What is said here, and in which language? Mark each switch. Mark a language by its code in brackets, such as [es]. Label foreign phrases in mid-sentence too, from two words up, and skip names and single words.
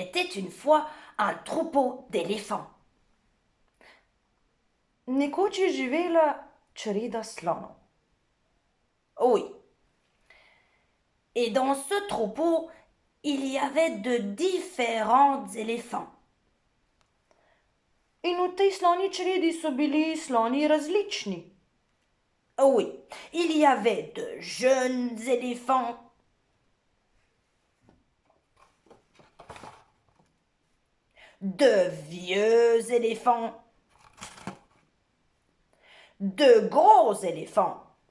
[fr] une fois un troupeau d'éléphants. [sl] Nekoč je živela čreda slonov. [fr] Oui. Et dans ce troupeau, il y avait de différents éléphants. [sl] In v tej sloni čredi so bili sloni različni. [fr] Oui, il y avait de jeunes éléphants, de vieux éléphants, de gros éléphants,